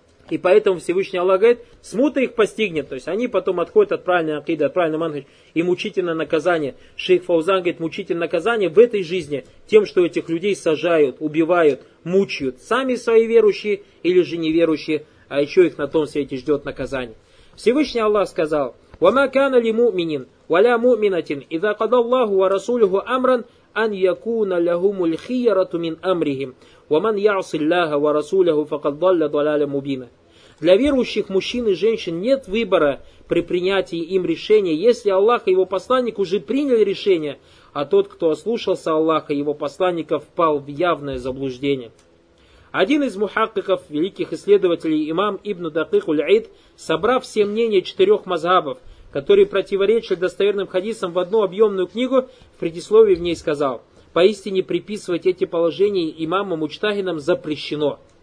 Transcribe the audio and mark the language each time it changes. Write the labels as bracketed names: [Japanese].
[Russian] И поэтому Всевышний Аллах говорит, смута их постигнет. То есть они потом отходят от правильной акиды, от правильного манхаджа. И мучительное наказание. Шейх Фаузан говорит, мучительное наказание в этой жизни тем, что этих людей сажают, убивают, мучают. Сами свои верующие или же неверующие. А еще их на том свете ждет наказание. Всевышний Аллах сказал, [Arabic] وَمَا كَانَ لِمُؤْمِنٍ وَلَا مُؤْمِنَةٍ إِذَا قَدَ اللَّهُ وَرَسُولُهُ أَمْرًا أَنْ يَكُونَ لَهُمُ الْخِيَرَةُ مِنْ أَمْرِهِمْ وَمَنْ يَعْصِ اللَّهَ وَرَسُولَهُ فَقَدْ ضَلَّ ضَلَالًا مُبِينًا. [Russian] Для верующих мужчин и женщин нет выбора при принятии им решения, если Аллах и его посланник уже приняли решение, а тот, кто ослушался Аллаха и его посланника, впал в явное заблуждение. Один из мухаккиков, великих исследователей, имам Ибн Дакык Уль-Ид, собрав все мнения четырех мазхабов, которые противоречили достоверным хадисам, в одну объемную книгу, в предисловии в ней сказал, поистине приписывать эти положения имамам-мучтахинам запрещено.